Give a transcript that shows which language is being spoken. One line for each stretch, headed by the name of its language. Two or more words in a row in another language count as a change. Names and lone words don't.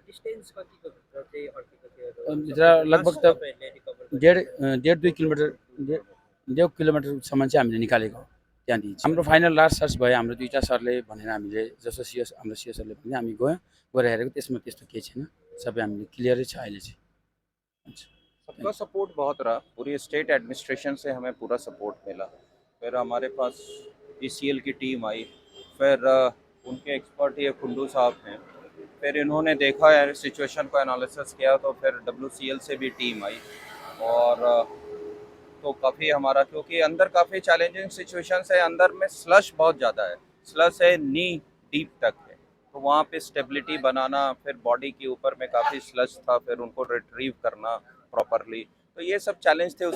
Nepali: लगभग त डेढ 2 किलोमिटर 1.5 किलोमिटरसम्म चाहिँ हामीले निकालेको हो त्यहाँदेखि। हाम्रो
English: final last search
Nepali: भयो, हाम्रो दुईवटा सरले भनेर हामीले जस्तो हाम्रो सिओ सरले भने हामी गएर हेरेको, त्यसमा त्यस्तो केही छैन, सबै हामीले क्लियरै छ अहिले चाहिँ। हुन्छ।
Hindi: सबका सपोर्ट बहुत रहा, पूरी
English: state administration
Hindi: से हमें पूरा सपोर्ट मिला। फिर हमारे पास ECL की टीम आई, फिर उनके एक्सपर्ट ये कुंडू साहब हैं, फिर इन्होंने देखा है सिचुएशन को एनालिसिस किया, तो फिर WCL से भी टीम आई और तो काफ़ी हमारा, क्योंकि अंदर काफ़ी
English: challenging situations
Hindi: है, अंदर में स्लश बहुत ज़्यादा है, स्लश है
English: knee deep
Hindi: तक है, तो वहाँ पे स्टेबिलिटी बनाना, फिर बॉडी के ऊपर में काफ़ी स्लश था, फिर उनको रिट्रीव करना प्रॉपरली, तो ये सब चैलेंज थे।